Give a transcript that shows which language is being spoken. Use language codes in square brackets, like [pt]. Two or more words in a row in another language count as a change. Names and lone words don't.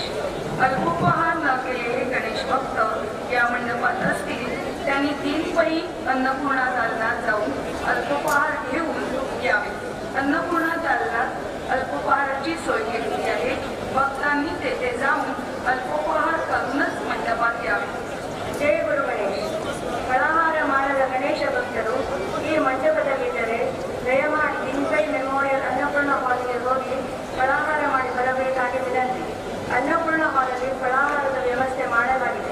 [mr] अल्पोपहार न केलेले गणेश भक्त या मंडपात असतील त्यांनी 3 पै अन्नपूर्णा दालनात जाऊन अल्पोपहार घेऊन यावे. अन्नपूर्णा दालनात अल्पोपहाराची सोय केलेली आहे. भक्तांनी तेथे जाऊन अल्पोपहार करूनच मंडपात यावे. [kn] ಜಯ ಗುರು ಗಣೇಶ್. ಫಲಾಹಾರ ಮಾಡದ ಗಣೇಶ ಭಕ್ತರು ಈ ಮಂಟಪದಲ್ಲಿದ್ದರೆ ದಯಮಾಡಿ ದಿನಕೈ ಮೆಮೋರಿಯಲ್ ಅನ್ನಪೂರ್ಣ ಹಾಲ್ಗೆ ಹೋಗಿ ಫಲಾಹಾರ ಮಾಡಿ ಬರಬೇಕಾಗಿ ವಿನಂತಿ. ಅನ್ನಪೂರ್ಣ ಹಾಲಲ್ಲಿ ಫಲಾಹಾರದ ವ್ಯವಸ್ಥೆ ಮಾಡಲಾಗಿದೆ.